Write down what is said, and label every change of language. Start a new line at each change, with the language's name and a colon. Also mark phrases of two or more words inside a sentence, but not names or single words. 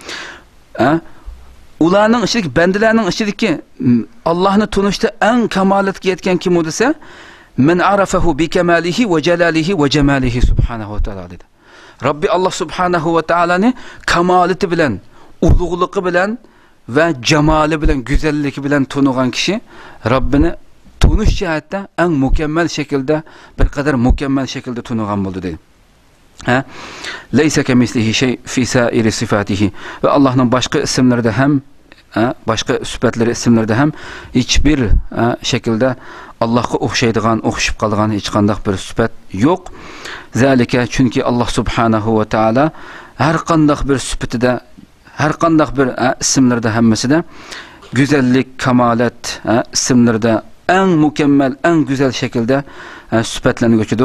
Uzbek: Ularning ichidagi bandalarning ichidagi Allohni tunishda eng kamolatga yetgan kim bo'lsa,
Arabic: من عرفه بكماله وجلاله وجماله سبحانه وتعالى
Uzbek: dedi. Robbi Alloh subhanahu va taolani kamolati bilan, ulug'ligi bilan va jamoli bilan, go'zalligi bilan tunugan kishi Robbini tunish jihatda eng mukammal shaklda, bir qadar mukammal shaklda tunugan bo'ldi dedi.
Arabic: ليس كمثله شيء في سائر صفاته.
Uzbek: Va Allohning boshqa ismlarida ham, boshqa sifatlari ismlarida ham hiçbir shaklda Allohga o'xshaydigan, o'xshib qolgan hech qanday bir sifat yo'q. Zalika, chunki Alloh subhanahu va taolo har qanday bir sifatida, har qanday bir ismlarda hammasida go'zallik, kamolat ismlarda eng mukammal, eng go'zal shaklda sifatlanguchidir.